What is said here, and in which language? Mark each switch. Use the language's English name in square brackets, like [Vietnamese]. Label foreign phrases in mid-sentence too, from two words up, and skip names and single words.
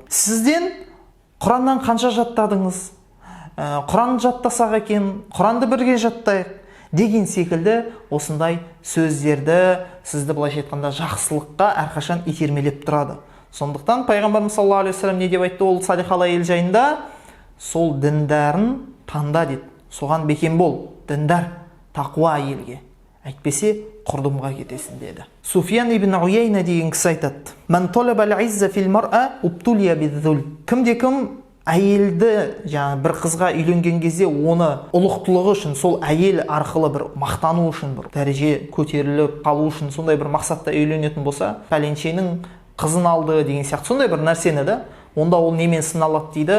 [Kazakh] Сізден Құраннан қанша жаттадыңыз? Құранды жаттасақ екен, Құранды бірге жаттайық деген секілді осындай сөздерді сізді былайша айтқанда жақсылыққа әрқашан итермелеп тұрады. Сондықтан пайғамбарымыз [Arabic] صلى الله عليه وسلم [Kazakh] не деп айтты ол салихалы әйел жайында? Сол діндарын таңда деді. Соған бекем бол, діндар, тақуа әйелге. Әйтпесе құрдымға кетесің деді. Суфиян ибн Уяйна деген кісі айтады: [Arabic] "من طلب العز في المرأة ابتلي بالذل." [Kazakh] Кімде-кім әйелді, бір қызға үйленген кезде оны ұлықтылығы үшін, сол әйел арқылы бір мақтану үшін, бір дәреже көтеріліп қалу үшін сондай бір мақсатта үйленетін болса, пәленшенің қызын алды деген сияқты сондай бір нәрсені да, онда ол немен сыналады дейді?